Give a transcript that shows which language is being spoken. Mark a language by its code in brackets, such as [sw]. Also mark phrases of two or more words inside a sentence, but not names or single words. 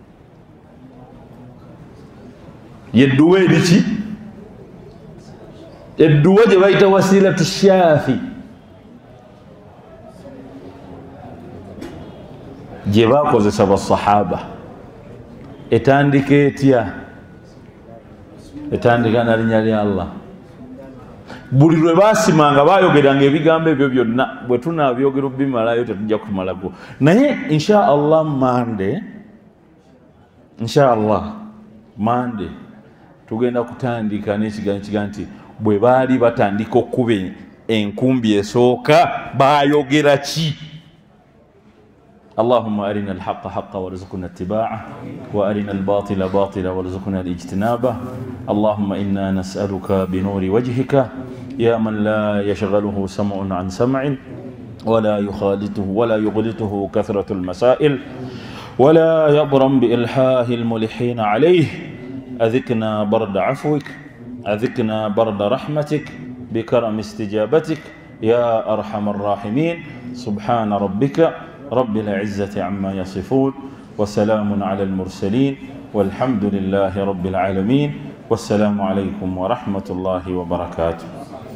[lg] yedduwa eri ki edduwa gye bayita Wasiiratu Shaafi gye baakozesa basahaba etandika etya etandika na linnya lya Allah buli lwe baasimanga baayogeranga ebigambo ebyo byonna bwe tunaabyogera bimalayo tetujja kumalako naye [ar] إن شاء الله [lg] Monday tugenda kutandika n'ekigambo nti bwe baali batandika okuba enkumbi esooka baayogera ki [ar] اللهم أرنا الحق حقا وارزقنا اتباعه وأرنا الباطل باطلا وارزقنا الاجتنابه اللهم إنا نسألك بنور وجهك يا من لا يشغله سمع عن سمع ولا يغلطه كثرة المسائل ولا يبرم بإلحاه الملحين عليه أذقنا برد عفوك أذقنا برد رحمتك بكرم استجابتك يا أرحم الراحمين سبحان ربك رب العزة عما يصفون وسلام على المرسلين والحمد لله رب العالمين والسلام عليكم ورحمة الله وبركاته